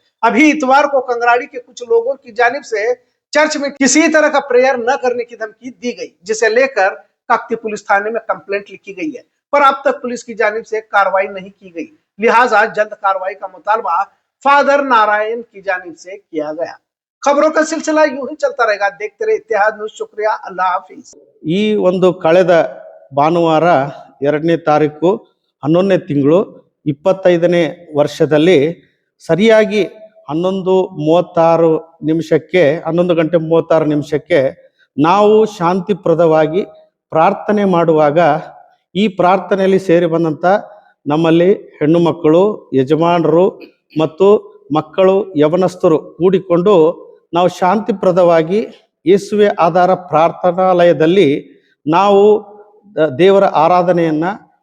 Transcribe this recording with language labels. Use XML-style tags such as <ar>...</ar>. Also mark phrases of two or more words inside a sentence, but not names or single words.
<hi>अभी इतवार को कंगराड़ी के कुछ लोगों की जानिब से चर्च में किसी तरह का प्रेयर न करने की धमकी दी गई, जिसे लेकर काकती पुलिस थाने में कंप्लेंट लिखी गई है, पर अब तक पुलिस की जानिब से कार्रवाई नहीं की गई। लिहाजा जल्द कार्रवाई का मुतालबा फादर नारायण की जानिब से किया गया। खबरों का सिलसिला यूं ही चलता रहेगा। देखते रहे इत्तेहाद न्यूज। शुक्रिया, अल्लाह हाफिज।</hi> <kn>ಈ ಒಂದು ಕಳೆದ ಭಾನುವಾರ 2ನೇ ತಾರೀಕು 11ನೇ ತಿಂಗಳು 25ನೇ ವರ್ಷದಲ್ಲಿ ಸರಿಯಾಗಿ 11 ಗಂಟೆ 36 ನಿಮಿಷಕ್ಕೆ ನಾವು ಶಾಂತಿಪ್ರದವಾಗಿ ಪ್ರಾರ್ಥನೆ ಮಾಡುವಾಗ ಈ ಪ್ರಾರ್ಥನೆಯಲ್ಲಿ ಸೇರಿ ಬಂದಂಥ ನಮ್ಮಲ್ಲಿ ಹೆಣ್ಣು ಮಕ್ಕಳು, ಯಜಮಾನರು ಮತ್ತು ಮಕ್ಕಳು, ಯವನಸ್ಥರು ಕೂಡಿಕೊಂಡು ನಾವು ಶಾಂತಿಪ್ರದವಾಗಿ ಯೇಸುವೆ ಆಧಾರ ಪ್ರಾರ್ಥನಾಲಯದಲ್ಲಿ ನಾವು ದೇವರ ಆರಾಧನೆಯನ್ನು</kn>